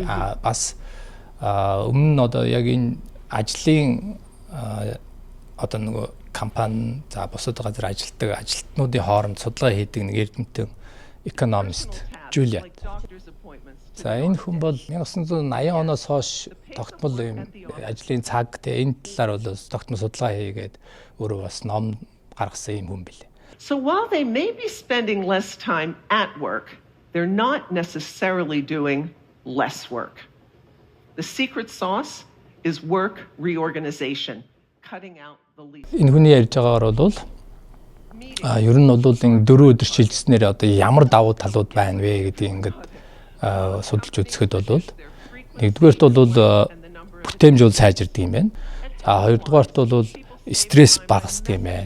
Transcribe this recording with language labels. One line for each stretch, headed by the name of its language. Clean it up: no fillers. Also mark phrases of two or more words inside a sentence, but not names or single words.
Mongolian: Бас өмнө нь одоо яг энэ ажлын одоо нөгөө компани за бусад газар ажилладаг ажилтнуудын хооронд судалгаа хийдэг нэг эрдэмтэн экономист Жулиат. За энэ хүн бол 1980 оноос хойш тогтмол юм ажлын цаг тэ энэ талаар бол тогтмол судалгаа хийгээд өөрөө бас ном гаргасан юм хүн билээ.
English: So while they may be spending less time at work, they're not necessarily doing less work. The secret sauce is work reorganization, cutting out the least.
Mongolian: Энэ хүний ярьж байгаагаар бол ер нь бол энэ 4 өдөр шилжснээр одоо ямар давуу талууд байна вэ гэдгийг ингээд судалж үзэхэд бол нэгдүгээрт бол бүтээмж бол сайжирдаг юм байна. За хоёрдугаарт бол стресс багасдаг юм байна.